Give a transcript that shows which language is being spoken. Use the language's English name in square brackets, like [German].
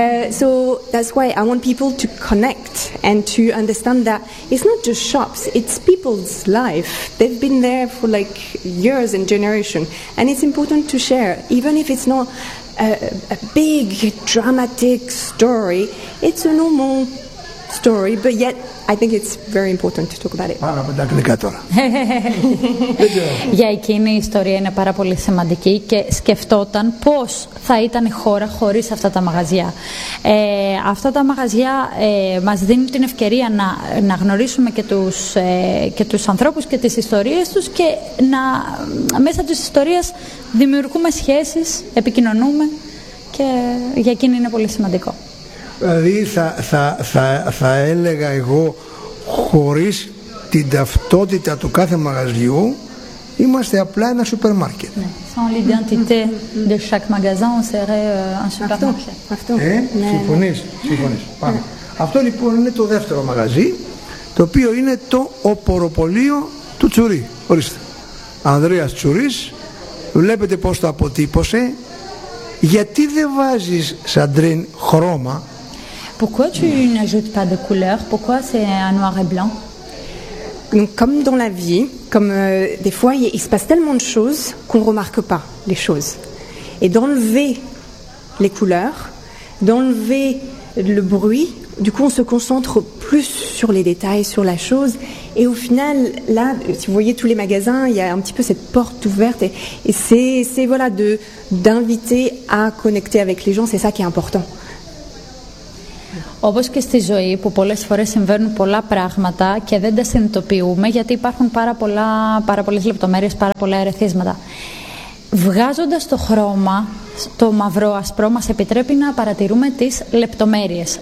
[English] So that's why I want people to connect and to understand that it's not just shops, it's people's life. They've been there for like years and generation. And it's important to share, even if it's not a big dramatic story, it's a normal story, but yet I think it's very important to talk about it. [Greek] Πάρα πολύ αγγλικά τώρα. Για εκείνη η ιστορία είναι πάρα πολύ σημαντική και σκεφτόταν πώς θα ήταν η χώρα χωρίς αυτά τα μαγαζιά. Αυτά τα μαγαζιά μας δίνουν την ευκαιρία να γνωρίσουμε και τους ανθρώπους και τις ιστορίες τους και να μέσα της ιστορίας δημιουργούμε σχέσεις, επικοινωνούμε και για εκείνη είναι πολύ σημαντικό. Δηλαδή θα έλεγα εγώ, χωρίς την ταυτότητα του κάθε μαγαζιού, είμαστε απλά ένα σούπερ μάρκετ. [French] Sans l'identité de chaque magasin, on serait un supermarché. [Greek] Συμφωνείς, συμφωνείς. Πάμε. Αυτό λοιπόν είναι το δεύτερο μαγαζί, το οποίο είναι το οποροπολείο του Τσουρί. Ορίστε. Ανδρέας Τσουρίς, βλέπετε πώς το αποτύπωσε. Γιατί δεν βάζεις, Σαντρίν, χρώμα? [French] Pourquoi tu n'ajoutes pas de couleur? Pourquoi c'est un noir et blanc? Donc, comme dans la vie, comme des fois, il se passe tellement de choses qu'on ne remarque pas les choses. Et d'enlever les couleurs, d'enlever le bruit, du coup, on se concentre plus sur les détails, sur la chose. Et au final, là, si vous voyez tous les magasins, il y a un petit peu cette porte ouverte. Et c'est voilà, d'inviter à connecter avec les gens, c'est ça qui est important. [Greek] Όπως και στη ζωή που πολλές φορές συμβαίνουν πολλά πράγματα και δεν τα συνειδητοποιούμε γιατί υπάρχουν πάρα πολλές λεπτομέρειες, πάρα πολλά ερεθίσματα. Βγάζοντας το χρώμα, το μαυρό-ασπρό, μας επιτρέπει να παρατηρούμε τις λεπτομέρειες.